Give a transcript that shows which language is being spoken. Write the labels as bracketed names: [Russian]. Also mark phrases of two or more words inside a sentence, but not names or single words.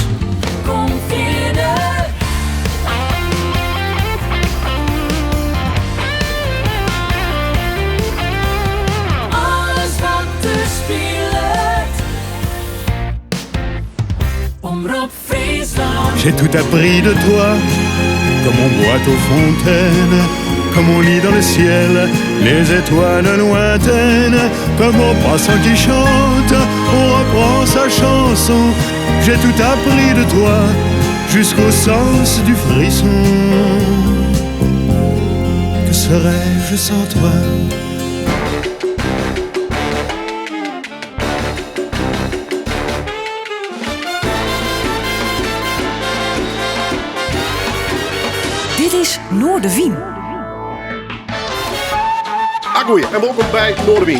[Dutch] Kom verder. Alles wat te spelen. Omroep Friesland. [French] J'ai tout appris de toi, comme on boit aux fontaines, comme on lit dans le ciel les étoiles lointaines, comme au passant qui chante, on reprend sa chanson. J'ai tout appris de toi, jusqu'au sens du frisson. Que serais-je sans toi? [Dutch] Dit is Noordewien. Goeie, en welkom bij Noordewien.